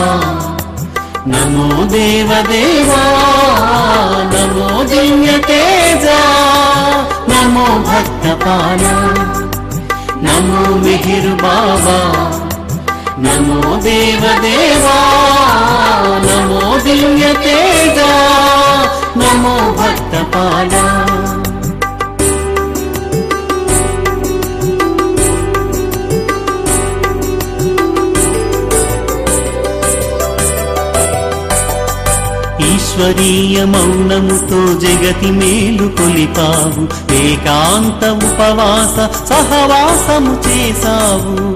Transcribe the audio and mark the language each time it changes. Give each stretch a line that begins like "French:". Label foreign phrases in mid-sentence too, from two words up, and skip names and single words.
Hindi: नमो देव देवा, नमो दिव्य तेजा, नमो भक्त पाला. नमो मिहिर बाबा, नमो देव देवा, नमो दिव्य तेजा, नमो भक्त पाला.
Telugu: ఈశ్వరీయ మౌనముతో జగతి మేలు కొలిపావు, ఏకాంత ఉపవాస సహవాసము చేసావు.